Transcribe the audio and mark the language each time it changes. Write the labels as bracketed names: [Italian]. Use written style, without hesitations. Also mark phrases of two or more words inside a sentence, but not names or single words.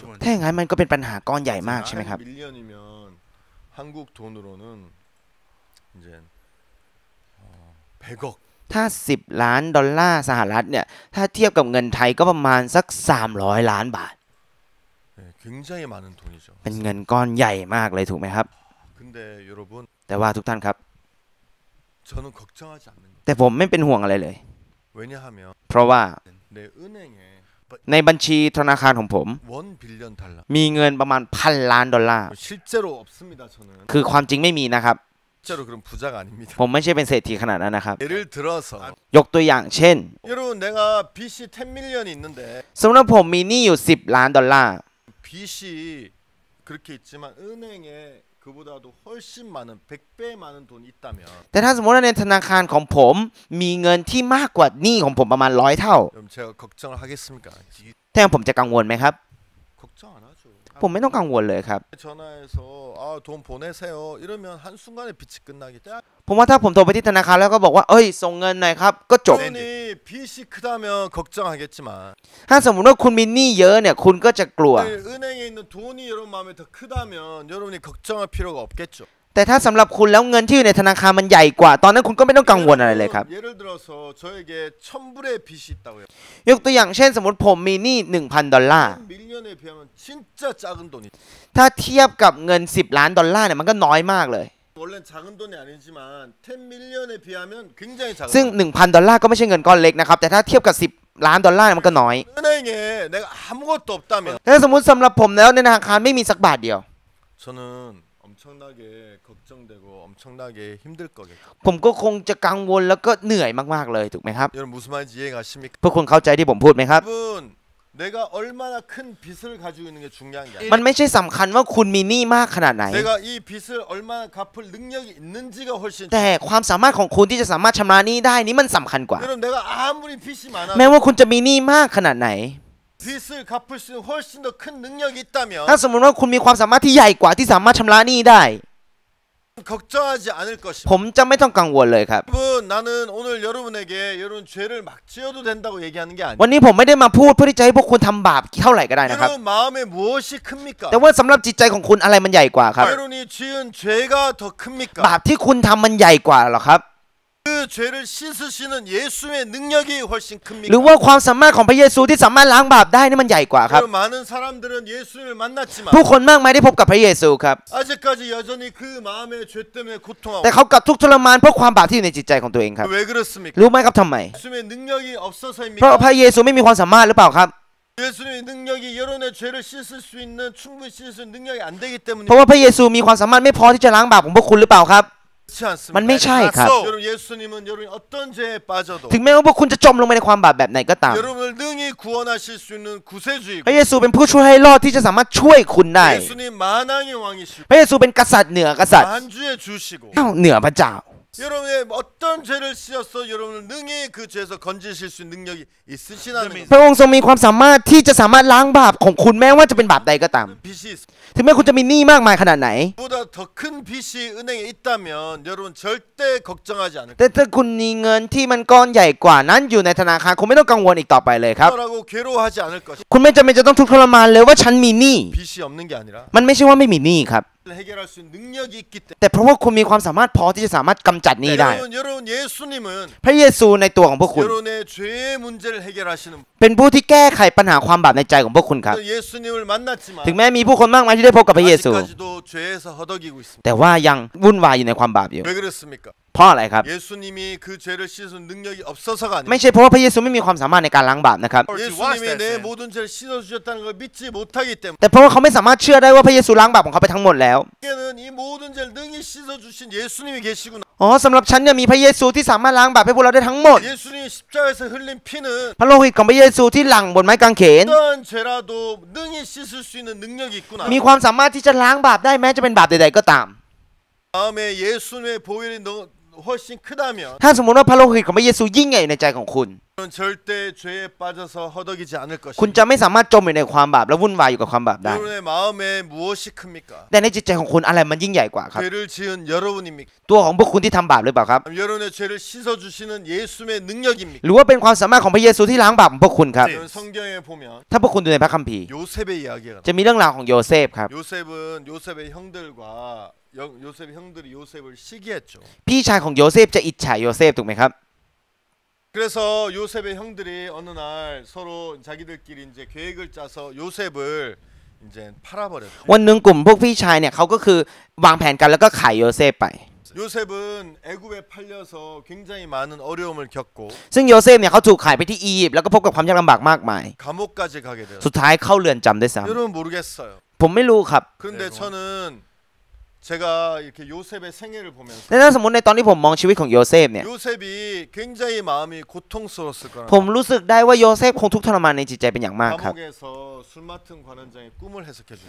[Thai] ถ้าอย่างนั้นมันก็เป็นปัญหาก้อนใหญ่มากใช่ไหมครับ [Korean] 밀리언이면 한국 돈으로는 이제 100억. [Thai] ถ้า10 ล้านดอลลาร์สหรัฐเนี่ยถ้าเทียบกับเงินไทยก็ประมาณสัก300 ล้านบาท [Korean] 네, 굉장히 많은 돈이죠. [Thai] เป็นเงินก้อนใหญ่มากเลยถูกไหมครับ [Korean] 근데 여러분 [Thai] แต่ว่าทุกท่านครับ [Korean] 저는 걱정하지 않는 거예요. [Thai] แต่ผมไม่เป็นห่วงอะไรเลย [Korean] 왜냐하면 [Thai] เพราะว่า [Korean] 내 은행에 [Thai] ในบัญชีธนาคารของผม [Korean] 1 빌리언 달러 [Thai] มีเงินประมาณ1,000 ล้านดอลลาร์ [Korean] 실제로 없습니다. 저는 [Thai] คือความจริงไม่มีนะครับ [Korean] 실제로 그런 부자가 아닙니다. [Thai] ผมไม่ใช่เป็นเศรษฐีขนาดนั้นนะครับ [Korean] 예를 들어서 [Thai] ยกตัวอย่างเช่น [Korean] 여러분 내가 빚이 10 밀리언이 있는데 [Thai] สมมติว่าผมมีหนี้อยู่10 ล้านดอลลาร์ [Korean] 빚이 그렇게 있지만 은행에 그보다도 훨씬 많은 100배 많은 돈이 있다면 [Thai] แต่ถ้าสมมติว่าในธนาคารของผมมีเงินที่มากกว่าหนี้ของผมประมาณ100 เท่า [Korean] 그럼 제가 걱정을 하겠습니까? [Thai] แท้ผมจะกังวลไหมครับ [Korean] 걱정 안 하죠. [Thai] ผมไม่ต้องกังวลเลยครับ [Korean] 전화해서 돈 보내세요. 이러면 한순간에 빚이 끝나겠죠. [Thai] ผมว่าถ้าผมโทรไปที่ธนาคารแล้วก็บอกว่าเอ้ยส่งเงินหน่อยครับก็จบ [Korean] 여러분이 빚이 크다면 걱정하겠지만 [Thai] ถ้าสมมติว่าคุณมีหนี้เยอะเนี่ยคุณก็จะกลัว [Korean] 은행에 있는 돈이 여러분 마음에 더 크다면 여러분이 걱정할 필요가 없겠죠. [Thai] แต่ถ้าสำหรับคุณแล้วเงินที่อยู่ในธนาคารมันใหญ่กว่า ตอนนั้นคุณก็ไม่ต้องกังวลอะไรเลยครับ [Korean] 예를 들어서 저에게 1,000불의 빚이 있다고요. [Thai] ยกตัวอย่างเช่นสมมติผมมีหนี้ 1,000 ดอลลาร์ [Korean] 밀리언에 비하면 진짜 작은 돈이. [Thai] ถ้าเทียบกับเงิน10 ล้านดอลลาร์เนี่ยมันก็น้อยมากเลย [Korean] 원래 작은 돈이 아니지만 10 밀리언에 비하면 굉장히 작은. [Thai] ซึ่ง 1,000 ดอลลาร์ก็ไม่ใช่เงินก้อนเล็กนะครับแต่ถ้าเทียบกับ10 ล้านดอลลาร์มันก็น้อย [Korean] 은행에 내가 아무것도 없다면 [Thai] ถ้าสมมติสำหรับผมแล้วในธนาคารไม่มีสักบาทเดียว [Korean] 저는 엄청나게 걱정되고 엄청나게 힘들 거겠죠. [Thai] ผมก็คงจะกังวลแล้วก็เหนื่อยมากๆเลยถูกไหมครับ [Korean] 여러분 무슨 말인지 이해가십니까? [Thai] พวกคุณเข้าใจที่ผมพูดไหมครับ [Korean] 여러분 내가 얼마나 큰 빚을 가지고 있는 게 중요한 게 아니라 [Thai] มันไม่ใช่สำคัญว่าคุณมีหนี้มากขนาดไหน [Korean] 내가 이 빚을 얼마나 갚을 능력이 있는지가 훨씬 [Thai] แต่ความสามารถของคุณที่จะสามารถชำระหนี้ได้นี่มันสำคัญกว่า [Korean] 여러분 내가 아무리 빚이 많아도 [Thai] แม้ว่าคุณจะมีหนี้มากขนาดไหน [Korean] 빚을 갚을 수 있는 훨씬 더 큰 능력이 있다면 [Thai] ถ้าสมมติว่าคุณมีความสามารถที่ใหญ่กว่าที่สามารถชำระหนี้ได้ [Korean] 걱정하지 않을 [Thai] ผ [Korean] 것입니다. [Thai] มจะไม่ต้องกังวลเลยครับ [Korean] 여러분, 나는 오늘 여러분에게 여러분 죄를 막 지어도 된다고 얘기하는 게 [Thai] วัน [Korean] 아니에요. [Thai] นี้ผมไม่ได้มาพูดเพื่อที่จะให้พวกคุณทำบาปเท่าไหร่ก็ได้นะครับ [Korean] 여러분 마음에 무엇이 큽니까? [Thai] แต่ว่าสำหรับจิตใจของคุณอะไรมันใหญ่กว่าครับ [Korean] 여러분이 지은 죄가 더 [Thai] บา [Korean] 큽니까? [Thai] ปที่คุณทำมันใหญ่กว่าหรอครับ [Korean] 그 죄를 씻으시는 예수의 능력이 훨씬 [Thai] หรือ [Korean] 큽니까? [Thai] ว่าความสามารถของพระเยซูที่สามารถล้างบาปได้นี่มันใหญ่กว่าครับ [Korean] 여러분, 많은 사람들은 예수님을 만났지만 [Thai] ผู้คนมากมายได้พบกับพระเยซูครับ [Korean] 아직까지 여전히 그 마음의 죄 때문에 고통하고 [Thai] แต่เขากลับทุกข์ทรมานเพราะความบาปที่อยู่ในจิตใจของตัวเองครับ [Korean] 왜 그렇습니까? [Thai] รู้ไหมครับทำไม [Korean] 예수님의 능력이 [Thai] เพราะ [Korean] 없어서입니까? [Thai] พระเยซูไม่มีความสามารถหรือเปล่าครับ [Korean] 예수님의 능력이 여러분의 죄를 씻을 수 있는 충분히 씻을 수 있는 능력이 안 되기 [Thai] เพราะ [Korean] 때문에 [Thai] ว่าพระเยซูมีความสามารถไม่พอที่จะล้างบาปของพวกคุณหรือเปล่าครับ [Korean] 그렇지 않습니다. [Thai] มันไม่ใช่ครับ [Korean] 여러분 예수님은 여러분이 어떤 죄에 빠져도 [Thai] ถึงแม้ว่าพวกคุณจะจมลงไปในความบาปแบบไหนก็ตาม [Korean] 여러분을 능히 구원하실 수 있는 구세주이고 [Thai] พระเยซูเป็นผู้ช่วยให้รอดที่จะสามารถช่วยคุณได้ [Korean] 예수님 만왕의 왕이시고 [Thai] พระเยซูเป็นกษัตริย์เหนือกษัตริย์ [Korean] 만주의 주시고 [Thai] เหนือพระเจ้า [Korean] 여러분의 어떤 죄를 씌어서 여러분을 능히 그 죄에서 건지실 수 있는 능력이 있으시다는 [Thai] พระองค์ทรงมีความสามารถที่จะสามารถล้างบาปของคุณแม้ว่าจะเป็นบาปใดก็ตาม [Korean] 빚이 있습니다. [Thai] ถึงแม้คุณจะมีหนี้มากมายขนาดไหน [Korean] 보다 더 큰 빚이 은행에 있다면 여러분 절대 걱정하지 않을 [Thai] แต่ถ้าคุณมีเงินที่มันก้อนใหญ่กว่านั้นอยู่ในธนาคารคุณไม่ต้องกังวลอีกต่อไปเลยครับ [Korean] 거라고 괴로워하지 않을 것이 [Thai] คุณไม่จำเป็นจะต้องทุกข์ทรมานเลยว่าฉันมีหนี้ [Korean] 빚이 없는 게 아니라 [Thai] มันไม่ใช่ว่าไม่มีหนี้ครับ [Korean] 해결할 수 있는 능력이 있기 때문에 [Thai] แต่เพราะว่าคุณมีความสามารถพอที่จะสามารถกำจัดหนี้ได้ [Korean] 여러분 예수님은 [Thai] พระเยซูในตัวของพวกคุณ [Korean] 여러분의 죄의 문제를 해결하시는 [Thai] เป็นผู้ที่แก้ไขปัญหาความบาปในใจของพวกคุณครับ [Korean] 예수님을 만났지만 [Thai] ถึงแม้มีผู้คนมากมายที่ได้พบกับพระเยซู [Korean] 아직까지도 죄에서 허덕이고 있습니다. [Thai] แต่ว่ายังวุ่นวายอยู่ในความบาปอยู่ [Korean] 왜 그렇습니까? [Thai] เพราะอะไรครับ [Korean] 예수님이 그 죄를 씻은 능력이 없어서가 [Thai] ไม่ [Korean] 아니라 [Thai] ใช่เพราะว่าพระเยซูไม่มีความสามารถในการล้างบาปนะครับ [Korean] 예수님이 내 모든 죄를 씻어 주셨다는 걸 믿지 못하기 때문에 [Thai] แต่เพราะว่าเขาไม่สามารถเชื่อได้ว่าพระเยซูล้างบาปของเขาไปทั้งหมดแล้ว [Korean] 이게는 이 모든 죄를 능히 씻어 주신 예수님이 계시구나. [Thai] อ๋อสำหรับฉันเนี่ยมีพระเยซูที่สามารถล้างบาปให้พวกเราได้ทั้งหมด [Korean] 예수님이 십자가에서 흘린 피는 [Thai] พระโลหิตของพระเยซูที่หลั่งบนไม้กางเขน [Korean] 어떠한 죄라도 능히 씻을 수 있는 능력이 있구나. [Thai] มีความสามารถที่จะล้างบาปได้แม้จะเป็นบาปใดๆก็ตาม [Korean] 다음에 예수님의 보혈이 훨씬 크다면 [Thai] ถ้าสมมติว่าพระโลหิตของพระเยซูยิ่งใหญ่ในใจของคุณ [Korean] 절대 죄에 빠져서 허덕이지 않을 [Thai] คุณ [Korean] 것입니다. [Thai] จะไม่สามารถจมอยู่ในความบาปและวุ่นวายอยู่กับความบาปได้ [Korean] 여러분의 마음에 무엇이 큽니까? [Thai] แต่ในจิตใจของคุณอะไรมันยิ่งใหญ่กว่าครับ [Korean] 죄를 지은 여러분입니까? [Thai] ตัวของพวกคุณที่ทำบาปหรือเปล่าครับ [Korean] 여러분의 죄를 씻어 주시는 예수님의 능력입니까? [Thai] หรือว่าเป็นความสามารถของพระเยซูที่ล้างบาปของพวกคุณครับ [Korean] 여러분 성경에 보면 [Thai] ถ้าพวกคุณดูในพระคัมภีร์ [Korean] 요셉의 이야기가 [Thai] จะมีเรื่องราวของโยเซฟครับ [Korean] 요셉은 요셉의 형들과 요셉의 형들이 요셉을 시기했죠. [Thai] พี่ชายของโยเซฟจะอิจฉาโยเซฟถูกไหมครับ [Korean] 그래서 요셉의 형들이 어느 날 서로 자기들끼리 이제 계획을 짜서 요셉을 이제 팔아버렸죠. [Thai] วันหนึ่งกลุ่มพวกพี่ชายเนี่ยเขาก็คือวางแผนกันแล้วก็ขายโยเซฟไป [Korean] 요셉은 애굽에 팔려서 굉장히 많은 어려움을 겪고 [Thai] ซึ่งโยเซฟเนี่ยเขาถูกขายไปที่อียิปต์แล้วก็พบกับความยากลำบากมากมาย [Korean] 감옥까지 가게 돼요. [Thai] สุดท้ายเข้าเรือนจำด้วยซ้ [Korean] 여러분 모르겠어요. [Thai] ำผมไม่รู้ครับ [Korean] 그런데 저는 제가 이렇게 요셉의 생애를 보면서 [Thai] และถ้าสมมติในตอนที่ผมมองชีวิตของโยเซฟเนี่ย [Korean] 요셉이 굉장히 마음이 고통스러웠을 거라. [Thai] ผมรู้สึกได้ว่าโยเซฟคงทุกข์ทรมานในจิตใจเป็นอย่างมากครับ [Korean] 감옥에서 술 맡은 관원장의 꿈을 해석해 줘.